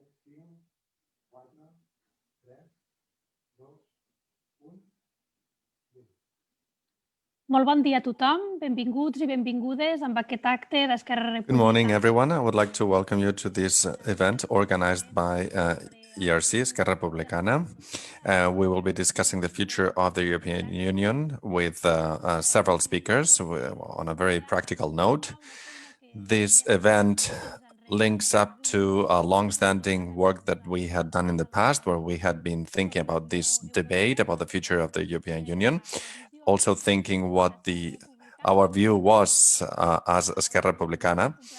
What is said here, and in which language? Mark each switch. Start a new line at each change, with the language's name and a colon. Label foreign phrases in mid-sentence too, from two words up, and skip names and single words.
Catalan: Molt bon dia a tothom, benvinguts i benvingudes amb aquest acte d'Esquerra Republicana.
English: Good morning, everyone. I would like to welcome you to this event organized by ERC, Esquerra Republicana. We will be discussing the future of the European Union with several speakers on a very practical note. This event links up to a long-standing work that we had done in the past, where we had been thinking about this debate about the future of the European Union, also thinking what our view was as Esquerra Republicana.